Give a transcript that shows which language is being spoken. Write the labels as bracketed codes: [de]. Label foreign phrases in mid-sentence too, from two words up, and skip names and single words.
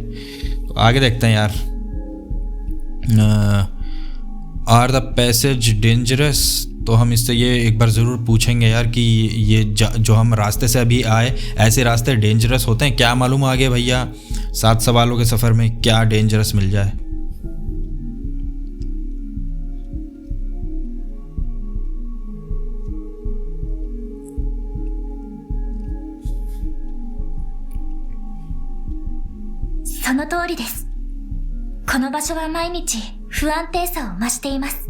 [hi] तो आगे देखते हैं यार. [en] are the passage dangerous? [hi] तो हम इससे ये एक बार ज़रूर पूछेंगे यार कि ये जो हम रास्ते से अभी आए, ऐसे रास्ते डेंजरस होते हैं? क्या मालूम आगे भैया 7 सवालों के सफ़र में क्या डेंजरस मिल जाए. [ja] その通りです。この場所は毎日不安定さを増しています。